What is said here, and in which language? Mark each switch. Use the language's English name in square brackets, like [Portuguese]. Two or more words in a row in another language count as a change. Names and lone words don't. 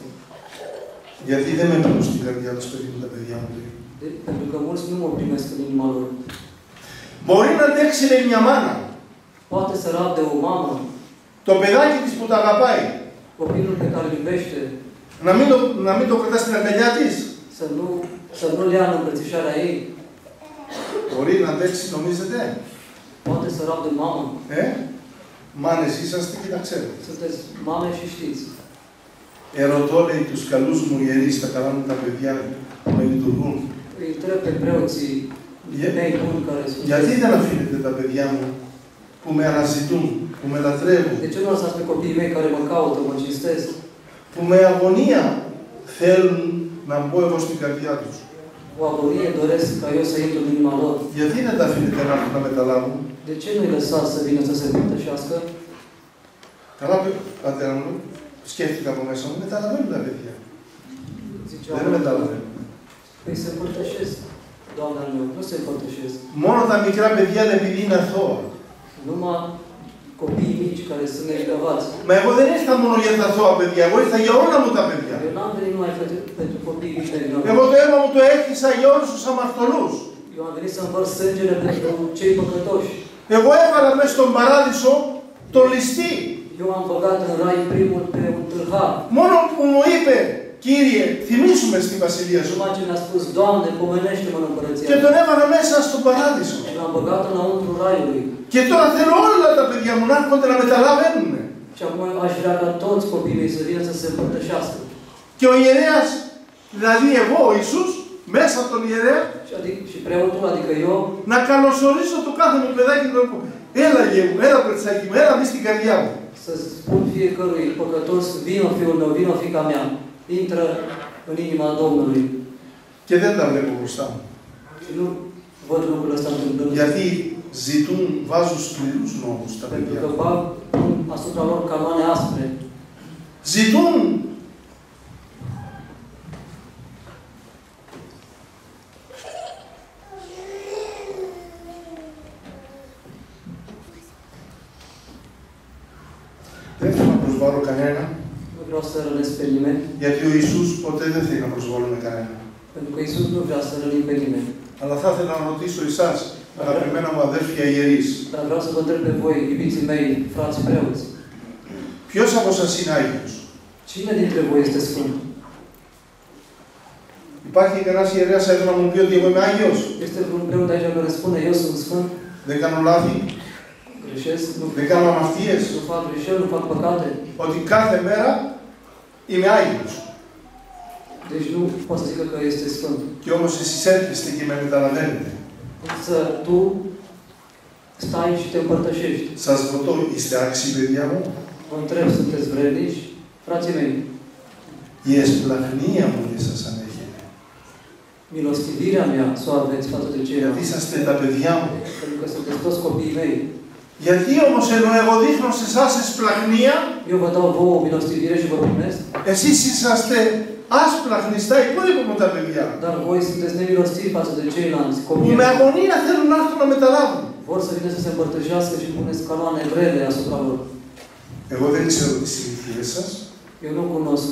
[Greek] Γιατί δεν με μπαίνουν στην καρδιά τους παιδί μου τα παιδιά μου. [Romanian] Pentru că mulți nu mă primesc în inima lor. [Greek] Μπορεί να αντέξει, λέει, μια μάνα. [Romanian] Poate să rabde o mamă. [Greek] Το παιδάκι της που τα αγαπάει. [Romanian] Copilul pe care îl iubește. [Greek] Να μην το κρατά στην αγκαλιά της. [Romanian] Să nu-l ia în îmbrățișarea ei. [Greek] Μπορεί να αντέξει, νομίζετε? [Romanian] Poate să rabde mamă. [Greek] Μάνες είσαστε και τα ξέρετε. [Romanian] Sunteți mame și știți. [Greek] Ερωτώ, λέει, τους καλούς μου ιερείς, τα καλά μου τα παιδιά που με λειτουργούν. [Romanian] Îi întreb pe preoții mei buni care sunt. [Greek] Γιατί δεν αφήνετε τα παιδιά μου που με αναζητούν, που με λατρεύουν? [Romanian] De ce nu lăsați pe copiii mei care mă caută, mă cinstesc? [Greek] Που με αγωνία θέλουν να μπω εγώ στην καρδιά τους. [Romanian] Cu agonie doresc ca eu să intru în inima lor. [Greek] Γιατί δεν τα αφήνετε να έρθουν να μεταλάβουν? [Romanian] De ce nu-i lăsați să vină să se împărtășească? [Greek] Καλά, πατέρα μου, σκέφτηκα από μέσα μου, μεταλαβαίνουν τα παιδιά. Δεν μεταλαβαίνουν. [Romanian] Păi se împărtășesc, Doamne al meu, nu se împărtășesc. [Greek] Μόνο τα μικρά παιδιά είναι επειδή είναι αθώα. [Romanian] Numai copiii mici care sunt negravați. [Greek] Μα εγώ δεν ήρθα μόνο για τα αθώα παιδιά, εγώ ήρθα για όλα μου τα παιδιά. [Romanian] Eu n-am venit numai pentru copiii mici negravați. [Greek] Εγώ το αίμα μου το έκτισα για όλους τους αμαρτωλούς. [Romanian] Eu am venit să împărt sângele pentru cei păcătoși. [Greek] Εγώ έβαλα μέσα στον παράδεισο τον ληστή. [Romanian] Eu am băgat în rai primul pe un tâlhar. [Greek] Μόνο που μου είπε, Κύριε, θυμίσουμε στη βασιλεία σου. [Romanian] Numai ce mi-a spus, Doamne, pomenește-mă în împărăția. [Greek] Και τον έβαλα μέσα στον παράδεισο. [Romanian] Și l-am băgat înăuntru raiului. [Greek] Και τώρα θέλω όλα τα παιδιά μου να έρχονται να μεταλαβαίνουν. [Romanian] Și acum aș vrea ca toți copiii mei să vină să se împărtășească. [Greek] Και ο ιερέας, δηλαδή εγώ, ο Ιησούς, μέσα από τον ιερέα, [Romanian] Și preotul, adică eu, [Greek] να καλωσορίσω το κάθε μου παιδάκι και να πω, έλα γε μου, έλα κοριτσάκι μου, έλα μπει στην καρδιά μου. [Romanian] să spun fiecărui păcătos, vină fiul meu, vină fiica mea, intră în inima Domnului. [Greek] Και δεν τα βλέπω μπροστά μου. [Romanian] Și nu văd lucrul ăsta întâmplând. [Greek] Γιατί ζητούν, βάζουν σκληρούς νόμους τα [Romanian] Pentru [Greek] παιδιά. [Romanian] că bag asupra lor canoane aspre. [Greek] Ζητούν. Δεν θέλω να προσβάλλω κανένα. [Romanian] Nu vreau să rănesc pe nimeni. [Greek] Γιατί ο Ιησούς ποτέ δεν θέλει να προσβάλλουμε κανένα. [Romanian] Pentru că Iisus nu vrea să rănim pe nimeni. [Greek] Αλλά θα ήθελα να ρωτήσω εσάς, αγαπημένα μου αδέρφια ιερείς. [Romanian] Dar vreau să vă întreb pe voi, iubiții mei, frați preoți. [Greek] Ποιος από σας είναι Άγιος? [Romanian] Cine dintre voi este Sfânt? [Greek] Υπάρχει κανένας ιερέας εδώ να μου πει ότι εγώ είμαι Άγιος? [Romanian] Este vreun preot aici care spune, eu sunt Sfânt? [Greek] Δεν κάνω λάθη? [Romanian] Greșesc? [Greek] Δεν κάνω αμαρτίες? [Romanian] Nu fac greșeli, nu fac păcate? [Greek] Ότι κάθε μέρα είμαι Άγιος. [Romanian] Deci nu pot să zică că este Sfânt. [Greek] Και όμως εσείς έρχεστε και με μεταλαβαίνετε. [Romanian] Însă tu stai și te împărtășești. [Greek] Σας ρωτώ, είστε άξιοι παιδιά μου? [Romanian] Vă întreb, sunteți vrednici? Frații mei, [Greek] Η εσπλαχνία μου δεν σας ανέχεται. [Romanian] milostivirea mea să o aveți față de [Greek] Γιατί [Romanian] ceilalți. [Greek] είσαστε τα παιδιά μου. [Romanian] Pentru că sunteți toți copiii mei. [Greek] Γιατί όμως ενώ εγώ δείχνω σε εσάς εσπλαχνία, [Romanian] Eu vă dau vouă milostivire și vă primesc, [Greek] εσείς είσαστε άσπλαχνοι στα υπόλοιπα μου τα παιδιά. [Romanian] dar voi sunteți nemilostivi față de ceilalți [Greek] Που [Romanian] copii. [Greek] με αγωνία θέλουν να έρθουν να μεταλάβουν. [Romanian] Vor să vină să se împărtășească și puneți canoane grele asupra lor. [Greek] Εγώ δεν ξέρω τις συνήθειές σας, [Romanian] Eu nu cunosc